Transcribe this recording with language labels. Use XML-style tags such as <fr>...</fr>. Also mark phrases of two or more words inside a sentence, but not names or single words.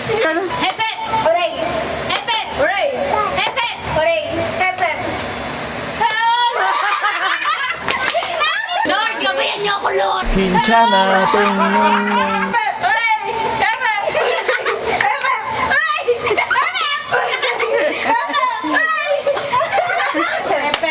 <tl>Ano? Hepep! Hooray! Hepep! Hooray! Hepep! Hooray! Hep-hep! Lord, gabayan niyo ako, Lord! Kinchana, ting, ning, ning. Hep-hep! Hooray! Hep-hep! Hep-hep! Hooray! Hep-hep!</tl>